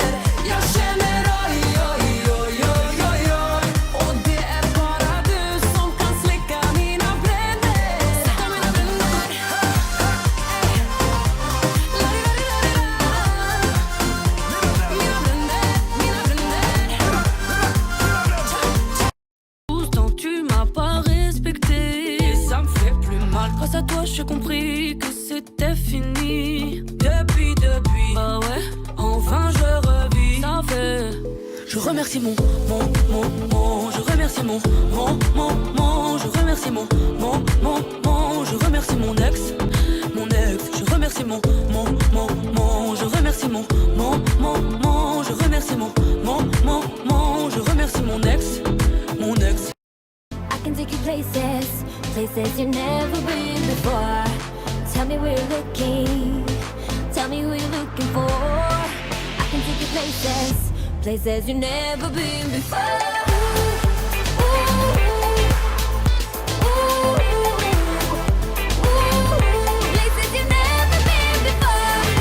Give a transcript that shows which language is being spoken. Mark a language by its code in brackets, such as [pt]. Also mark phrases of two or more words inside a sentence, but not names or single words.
[sv] Jag känner oj, oj, oj, oj, oj, oj. Och det är bara du som kan släcka mina bränder. Släcka mina bränder. Mina bränder. [fr] Tant tu m'as pas respecté, et ça me fait plus mal. Grâce à toi, j'ai compris que c'était fini. Depuis, bah ouais, enfin je revis. Ça fait. Je remercie mon, je remercie mon, je remercie mon, je remercie mon ex, je remercie mon, je remercie mon, je remercie mon, je remercie mon ex. [en] I can take you places you've never been before. Tell me where you're looking, tell me who you're looking for. I can take you places you've never been before. Places you've never been before.